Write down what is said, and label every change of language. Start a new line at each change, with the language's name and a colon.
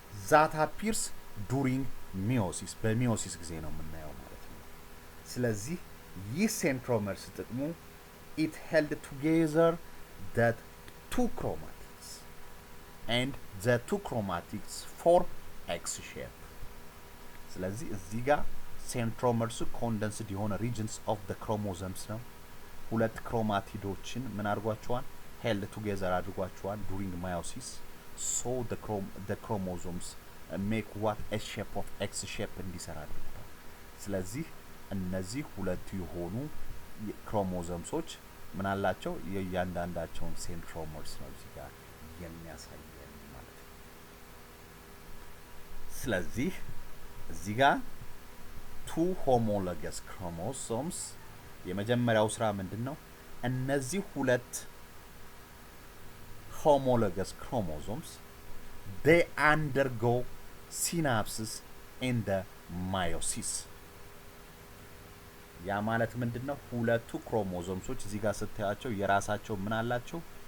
Amharic: that appears during meiosis በmeiosis ጊዜ ነው የምናየው ማለት ነው። ስለዚህ ይህ centromeres ጥቅሙ
English: it held together the two chromatids and the two chromatids form X shape
Amharic: ስለዚህ እዚህ ጋር centromeres condensed የሆነ regions of the chromosomes ነው። ሁለት chromatidoችን ምን አድርጓቸዋል?
English: held together አድርጓቸዋል during meiosis so the chromosomes make what a shape of X shape እንዲሰራ አድርጓል።
Amharic: ስለዚህ እነዚህ ሁለት የሆኑ chromosomes ምን አላቸው? የእያንዳንዳቸውን centromeres ነው እዚህ ጋር የሚያሳየን ማለት ነው። ስለዚህ እዚህ ጋር two homologous chromosomes የመጀመሪያው ስራ ምንድነው? እነዚህ ሁለት homologous chromosomes
English: they undergo synapses in the meiosis
Amharic: ያ ማለት ምንድነው? ሁለቱ ክሮሞሶምሶች እዚህ ጋር ስታያቸው የራሳቸው ምን አላቸው?